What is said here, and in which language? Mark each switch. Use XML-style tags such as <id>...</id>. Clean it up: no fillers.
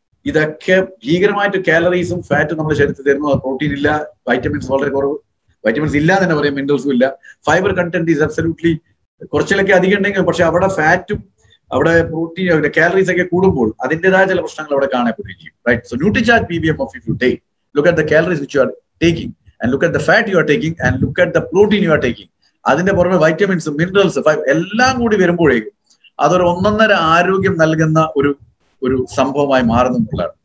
<ml>ഇതൊക്കെ ഭീകരമായിട്ട് കാലറീസും ഫാറ്റും നമ്മുടെ ശരീരത്തിൽ തരുന്നു. അത് പ്രോട്ടീൻ ഇല്ല, വൈറ്റമിൻസ് വളരെ കുറവ്. വൈറ്റമിൻസ് ഇല്ല എന്ന് തന്നെ പറയാം, മിനറൽസും ഇല്ല. ഫൈബർ കണ്ടന്റ് ഈസ് അബ്സല്യൂട്ട്ലി കുറച്ചിലൊക്കെ അധികം ഉണ്ടെങ്കിൽ, പക്ഷെ അവിടെ ഫാറ്റും അവിടെ പ്രോട്ടീൻ കാലറീസ് ഒക്കെ കൂടുമ്പോൾ അതിൻ്റെതായ ചില പ്രശ്നങ്ങൾ അവിടെ കാണപ്പെട്ടിരിക്കും, right?</ml> <en>So Nutricharge PVM of if you take, look at the calories which you are taking and look at the fat you are taking and look at the protein you are taking.</en> <ml>അതിന്റെ പുറമെ vitamins, minerals, എല്ലാം കൂടി വരുമ്പോഴേക്കും അതൊരു ഒന്നൊന്നര ആരോഗ്യം നൽകുന്ന ഒരു സംഭവമായി മാറുന്നുള്ളതാണ്.</ml>